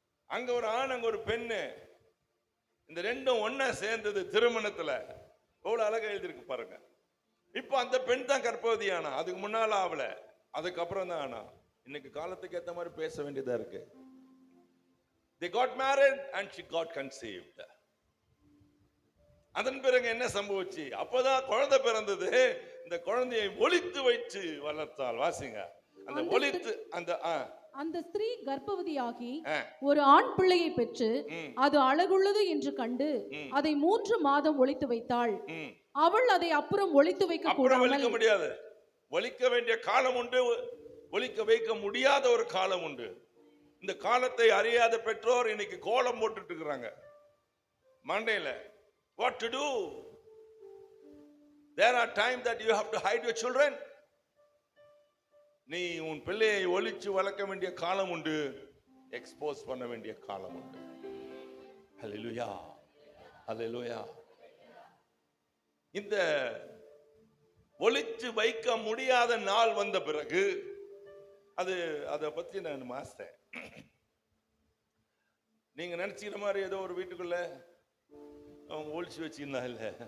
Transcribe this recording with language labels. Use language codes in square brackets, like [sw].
[ta] அங்க ஒரு ஆண், அங்க ஒரு பெண்ணு. இந்த 2ம் ஒன்னா சேர்ந்தது திருமணத்துல. எவ்வளவு அழகா எழுதிருக்கு பாருங்க. இப்ப அந்த பெண் தான் கர்ப்பவதி ஆனா, அதுக்கு முன்னால ஆவல, அதுக்கப்புறம் தான் ஆனா. இன்னைக்கு காலத்துக்கு ஏத்த மாதிரி பேச வேண்டியதா இருக்கு. [en] they got married and she got conceived. [ta] அதன் பிறகு என்ன சம்பவிச்சு? அப்பதான் குழந்தை பிறந்தது. இந்த குழந்தையை ஒளித்து வைத்து வளர்த்தாள். வாசிங்க. அந்த ஒளித்து அந்த ஸ்திரீ கர்ப்பவதியாகி ஒரு ஆண் பிள்ளையை பெற்று அது அழகுள்ளது என்று கண்டு அதை 3 மாதம் ஒளித்து வைத்தாள். அவள் அதை அப்புறம் ஒளித்து வைக்க முடியாது. ஒளிக்க வேண்டிய காலம் உண்டு, ஒளிக்க வைக்க முடியாத ஒரு காலம் உண்டு. இந்த காலத்தை அறியாத பெற்றோர் இன்னைக்கு கோலம் போட்டுட்டு இருக்கிறாங்க மண்டையில. [en] What to do? There are times that you have to hide your children. [ta] நீ உன் பிள்ளையை ஒளிச்சு வளர்க்க வேண்டிய காலம் உண்டு, எக்ஸ்போஸ் பண்ண வேண்டிய காலம் உண்டு. ஹல்லேலூயா, ஹல்லேலூயா. இந்த ஒளிச்சு வைக்க முடியாத நாள் வந்த பிறகு அதை பத்தி நான் மாஸ்டர், நீங்க நினைச்சுக்கிற மாதிரி ஏதோ ஒரு வீட்டுக்குள்ள அவங்க ஒளிச்சு வச்சிருந்தா இல்ல.